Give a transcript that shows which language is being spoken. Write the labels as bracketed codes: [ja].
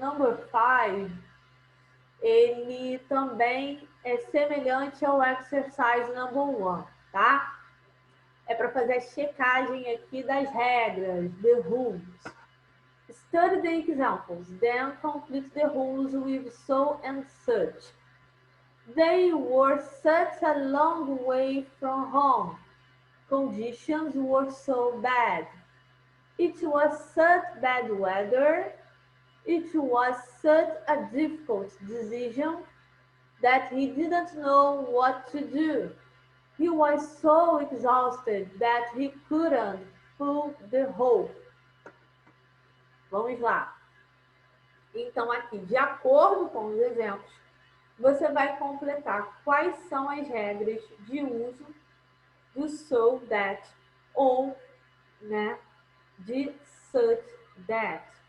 [pt] Number 5, ele também é semelhante ao [en] exercise number 1, [pt] tá? É para fazer a checagem aqui das regras, [en] the rules. Study the examples, then complete the rules with so and such. They were such a long way from home. Conditions were so bad. It was such bad weather. It was such a difficult decision that he didn't know what to do. He was so exhausted that he couldn't pull the rope. [pt] Vamos lá. Então, aqui, de acordo com os exemplos, você vai completar quais são as regras de uso do so that ou, né, de such that.